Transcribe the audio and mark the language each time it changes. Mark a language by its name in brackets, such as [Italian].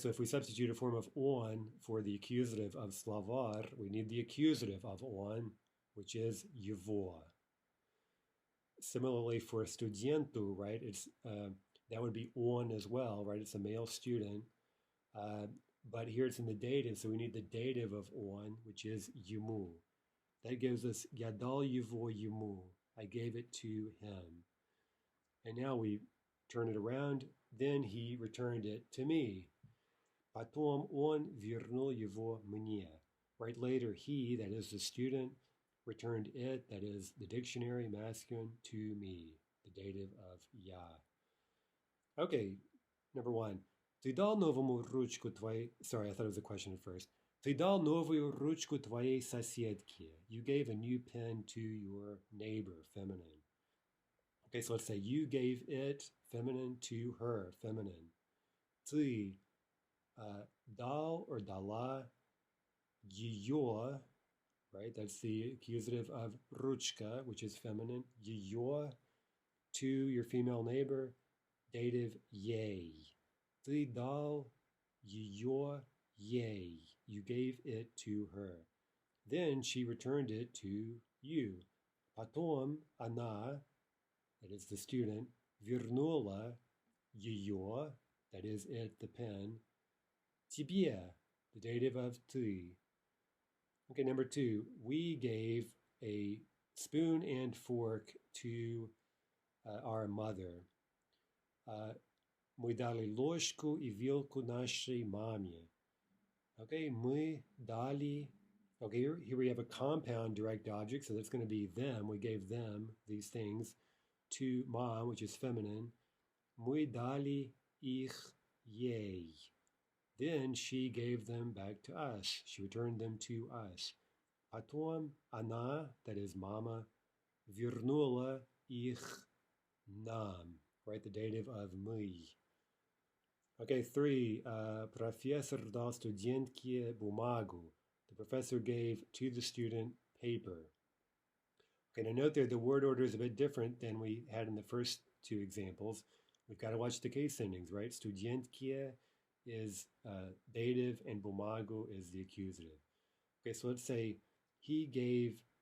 [English] So if we substitute a form of on for the accusative of словарь, we need the accusative of on, which is его. Similarly, for студенту, right? It's that would be on as well, right? It's a male student. But here it's in the dative, so we need the dative of on, which is ему. That gives us [Russian] я дал его ему. [English] I gave it to him. And now we turn it around. Then he returned it to me. [Russian] Потом он вернул его мне. [English] Right later, he, that is the student, returned it, that is the dictionary, masculine, to me, the dative of я. Okay, number one. [Russian] Ты дал новую ручку твоей... [English] Sorry, I thought it was a question at first. [Russian] Ты дал новую ручку твоей соседке. [English] You gave a new pen to your neighbor, feminine. Okay, so let's say you gave it, feminine, to her, feminine. [Russian] Ты дал or дала ее, right? [English] That's the accusative of ручка, which is feminine. Ее to your female neighbor, dative ей. [Russian] Ты дал ее ей. [English] You gave it to her. Then she returned it to you. [Russian] Потом она, [English] that is the student, [Russian] вернула ее, [English] that is it, the pen, [Russian] тебе, [English] the dative of ты. Okay, number two, we gave a spoon and fork to our mother. [Russian] Мы дали ложку и вилку нашей маме. Okay, мы дали. [English] Okay, here we have a compound direct object, so that's going to be them. We gave them these things to mom, which is feminine. [Russian] Мы дали их ей. [English] Then she gave them back to us. She returned them to us. [Russian] Потом она, [English] that is mama, [Russian] вернула их нам. [English] Right, the dative of мы. Okay, three, [Russian] профессор дал студентке бумагу. [English] The professor gave to the student paper. Okay, now note there the word order is a bit different than we had in the first two examples. We've got to watch the case endings, right? Студентке is dative and бумагу is the accusative. Okay, so let's say he gave